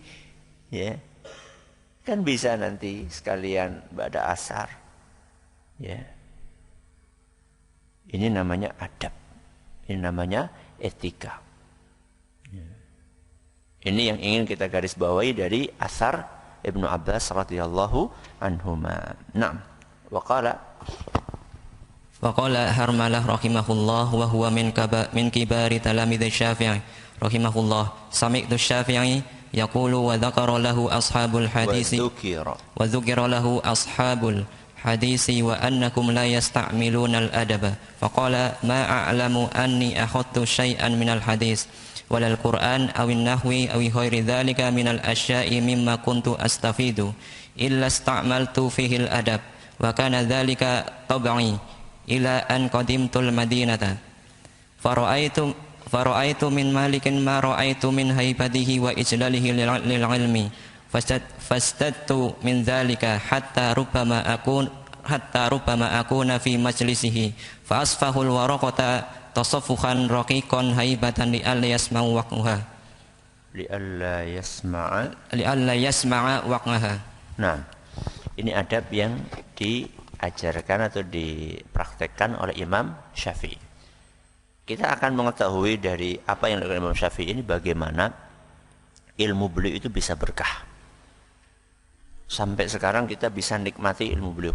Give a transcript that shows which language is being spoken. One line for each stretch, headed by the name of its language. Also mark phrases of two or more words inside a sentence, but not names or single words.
Indonesian: Ya. Kan bisa nanti sekalian
Arabic: بعد العصر.
Indonesian: Ya. Ini namanya adab. Ini namanya etika. Ya. Ini yang ingin kita garis bawahi dari asar Ibnu Abbas
Arabic: رضي الله عنهما.
Indonesian: Naam.
Arabic: وقال حرملة رحمه الله وهو من كبار تلاميذ الشافعي رحمه الله. سمعت الشافعي يقول وذكر له أصحاب الحديث وذكر له أصحاب الحديث وأنكم لا يستعملون الأدب. فقال ما أعلم أني أخذت شيئا من الحديث ولا القرآن أو النحو أو غير ذلك من الأشياء مما كنت أستفيد إلا استعملت فيه الأدب وكان ذلك طبعي إلى أن قدمت المدينة فرأيت من مالك ما رأيت من هيبته وإجلاله للعلم فازددت من ذلك حتى ربما أكون في مجلسه فأصفح الورقة تصفحا رقيقا هيبة لئلا يسمع وقعها لئلا يسمع وقعها.
Indonesian: Nah, ini adab yang diajarkan atau dipraktekkan oleh Imam Syafi'i. kita akan mengetahui dari apa yang dilakukan Imam Syafi'i ini bagaimana ilmu beliau itu bisa berkah. Sampai sekarang kita bisa nikmati ilmu beliau.